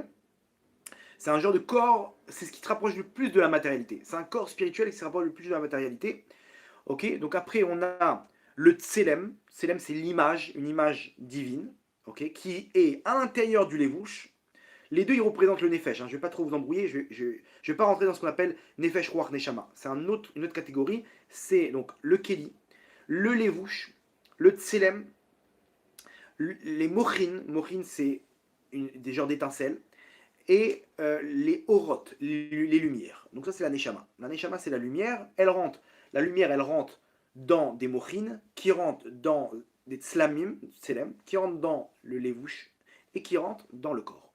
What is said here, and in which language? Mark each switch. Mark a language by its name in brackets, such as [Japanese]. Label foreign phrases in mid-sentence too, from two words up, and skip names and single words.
[French] C'est un genre de corps, c'est ce qui te rapproche le plus de la matérialité. C'est un corps spirituel qui se rapproche le plus de la matérialité. Ok, donc après on a le tselem. Tselem c'est l'image, une image divine, ok, qui est à l'intérieur du lévouche. Les deux ils représentent le nefesh. Je ne vais pas trop vous embrouiller, je vais pas rentrer dans ce qu'on appelle [Hebrew] נפש רוח נשמה. [French] C'est une autre catégorie. C'est donc le keli, le lévouche, le tselem, les mochin. Mochin c'est des genres d'étincelles. Et les orotes, les lumières. Donc ça c'est la neshama. La neshama c'est la lumière, la lumière elle rentre dans des mochines, qui rentrent dans des tslamim, tselem, qui rentrent dans le lévouche, et qui rentrent dans le corps.